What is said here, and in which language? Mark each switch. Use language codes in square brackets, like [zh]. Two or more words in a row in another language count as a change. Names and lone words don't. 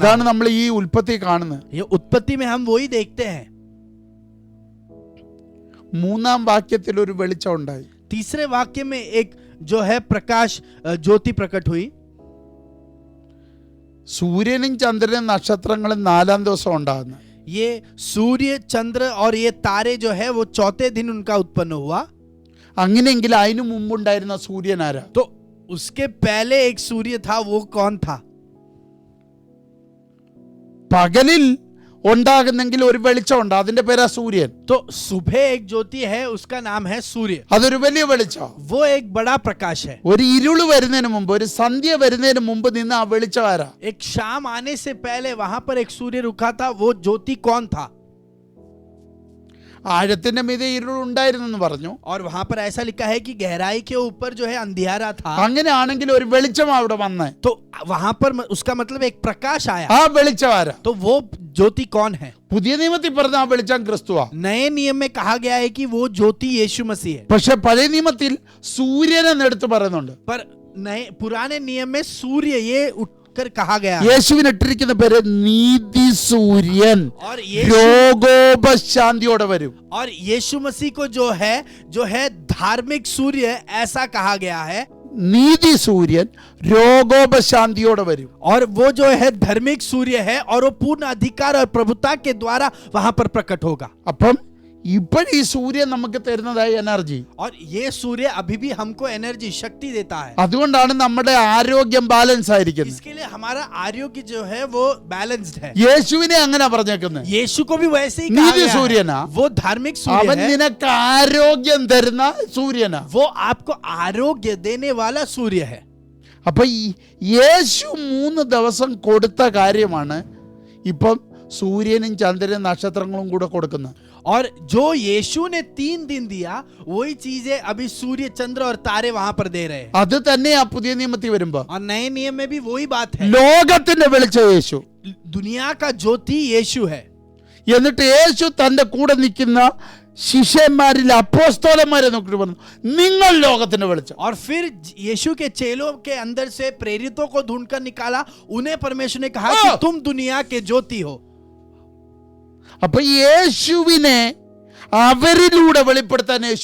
[ml] അതാണ് [hi] है। [ml] നമ്മൾ ഈ ഉൽപ്പത്തി കാണുന്നത്. [hi] ये उत्पत्ति में हम वही देखते हैं। [ml] മൂന്നാം വാക്യത്തിൽ ഒരു വെളിച്ചം ഉണ്ടായി. [hi] तीसरे वाक्य में एक जो है प्रकाश ज्योति प्रकट हुई। [ml] സൂര്യനും ചന്ദ്രനും നക്ഷത്രങ്ങളും 4-ാം ദിവസം ഉണ്ടാകുന്നു. [hi] ये सूर्य चंद्र और ये तारे जो है वो चौथे दिन उनका उत्पन्न हुआ। [ml] അങ്ങനെയെങ്കിൽ അതിനു മുമ്പുണ്ടായിരുന്ന സൂര്യൻ ആരാ? [hi] तो उसके पहले एक सूर्य था, वो कौन था? [ml] പകലിൽ ഉണ്ടാകുന്നെങ്കിൽ ഒരു വെളിച്ചമുണ്ട്, അതിന്റെ പേരാ സൂര്യൻ. [hi] तो सुबह एक ज्योति है, उसका नाम है सूर्य। [ml] അതൊരു വലിയ വെളിച്ചം. [hi] वो एक बड़ा प्रकाश है। [ml] ഒരു ഇരുള് വരുന്നതിന് മുമ്പ്, ഒരു സന്ധ്യ വരുന്നതിന് മുമ്പ് നിന്ന് ആ വെളിച്ചം ആരാ? [hi] एक शाम आने से पहले वहां पर एक सूर्य रुका था, वो ज्योति कौन था? [ml] ആഴത്തിന്റെ മീതെ ഇരുളുണ്ടായിരുന്നെന്ന് പറഞ്ഞു. [hi] और वहां पर ऐसा लिखा है कि गहराई के ऊपर जो है अंधियारा था. [ml] അങ്ങനെയാണെങ്കിൽ ഒരു വെളിച്ചം അവിടെ വന്നേ. [hi] तो वहां पर उसका मतलब एक प्रकाश आया. [ml] ആ വെളിച്ചം ആരാ? [hi] तो वो ज्योति कौन है? [ml] പുതിയ നിയമത്തിൽ പറഞ്ഞ ആ വെളിച്ചം ക്രിസ്തുവാ. [hi] नए नियम में कहा गया है कि वो ज्योति यीशु मसीह है. [ml] പക്ഷെ പഴയ നിയമത്തിൽ സൂര്യനെന്ന് എടുത്ത് പറയുന്നുണ്ട്. [hi] पर नए पुराने नियम में सूर्य ये उठकर कहा गया है. [ml] യേശുവിന് ഇട്ടിരിക്കുന്ന പേര് നീതി സൂര്യൻ. [hi] और [ml] രോഗോപശാന്തിയോടെ വരും. [hi] और यीशु मसीह को जो है धार्मिक सूर्य ऐसा कहा गया है. [ml] നീതി സൂര്യൻ രോഗോപശാന്തിയോടെ വരും. [hi] और वो जो है धार्मिक सूर्य है और वो पूर्ण अधिकार और प्रभुता के द्वारा वहां पर प्रकट होगा. [ml] അപ്പം ഇപ്പോൾ ഈ സൂര്യൻ നമുക്ക് തരുന്നതായി എനർജി. [hi] और ये सूर्य अभी भी हमको एनर्जी शक्ति देता है. [ml] അതുകൊണ്ടാണ് നമ്മുടെ ആരോഗ്യം ബാലൻസ് ആയിരിക്കുന്നത്. [hi] इसके लिए हमारा आरोग्य जो है वो बैलेंस्ड है. [ml] യേശുവിനെ അങ്ങനെ പറഞ്ഞേക്കുന്നത്. [hi] यीशु को भी वैसे ही कहा [ml] നീതി [hi] गया है. [ml] സൂര്യനാ. [hi] वो धार्मिक सूर्य [ml] അവൻ [hi] है. [ml] നിനക്ക് ആരോഗ്യം തരുന്ന സൂര്യനാ. [hi] वो आपको आरोग्य देने वाला सूर्य है. [ml] അപ്പൊ ഈ യേശു 3 ദിവസം കൊടുത്ത കാര്യമാണ് ഇപ്പം സൂര്യനും ചന്ദ്രനും നക്ഷത്രങ്ങളും കൂടെ കൊടുക്കുന്നത്. [hi] और जो यीशु ने 3 दिन दिया वही चीजें अभी सूर्य चंद्र और तारे वहां पर दे रहे हैं. [ml] അത് തന്നെയാ പുതിയ നിയമത്തിൽ വരുമ്പോ. [hi] और नए नियम में भी वही बात है. [ml] ലോകത്തിന്റെ വെളിച്ചം യേശു. [hi] दुनिया का ज्योति यीशु है. [ml] എന്നിട്ട് യേശു തന്റെ കൂടെ നിൽക്കുന്ന ശിഷ്യന്മാരിൽ അപ്പോസ്തലന്മാരെ നോക്കിയിട്ട് പറഞ്ഞു, നിങ്ങൾ ലോകത്തിന്റെ വെളിച്ചം. [hi] और फिर यीशु के चेलों के अंदर से प्रेरितों को ढूंढकर निकाला. उन्हें परमेश्वर ने कहा कि तुम दुनिया के ज्योति हो. [ml] അപ്പൊ യേശുവിനെ അവരിലൂടെ വെളിപ്പെടുത്താൻ യേശു